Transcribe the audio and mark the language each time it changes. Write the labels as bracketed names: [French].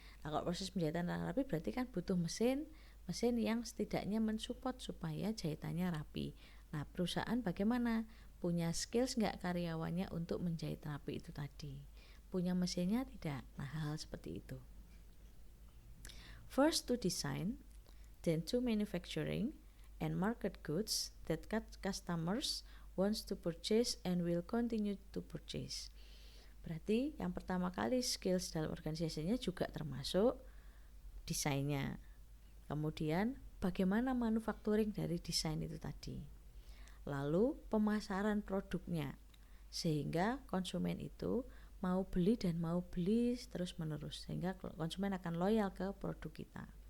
[Indonesian] Nah, kalau proses penjahitan yang rapi berarti kan butuh mesin yang setidaknya mensupport supaya jahitannya rapi. Nah, perusahaan bagaimana? Punya skills nggak karyawannya untuk menjahit rapi itu tadi? Punya mesinnya tidak? Nah, hal seperti itu. [English] First to design, then to manufacturing and market goods that customers wants to purchase and will continue to purchase. [Indonesian] Berarti yang pertama kali skills dalam organisasinya juga termasuk desainnya. Kemudian bagaimana manufacturing dari desain itu tadi. Lalu pemasaran produknya sehingga konsumen itu mau beli dan mau beli terus menerus, sehingga konsumen akan loyal ke produk kita.